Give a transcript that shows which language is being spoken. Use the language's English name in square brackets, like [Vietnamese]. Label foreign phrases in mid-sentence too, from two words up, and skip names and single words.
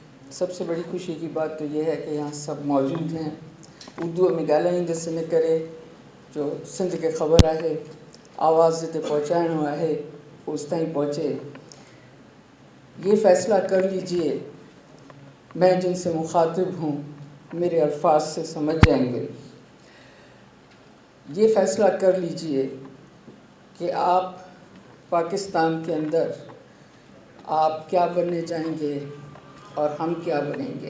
[Urdu] سب سے بڑی خوشی کی بات تو یہ ہے کہ یہاں سب موجود ہیں. اردو میں [Sindhi] ॻाल्हाईंदे हिन करे जो सिंध खे ख़बर आहे आवाज़ जिते पहुँचाइणो आहे उस ताईं पहुँचे. [Urdu] یہ فیصلہ کر لیجیے، میں جنسے مخاطب ہوں میرے الفاظ سے سمجھ جائیں گے. یہ فیصلہ کر لیجیے کہ آپ پاکستان کے اندر آپ کیا بننے جائیں گے اور ہم کیا بنیں گے.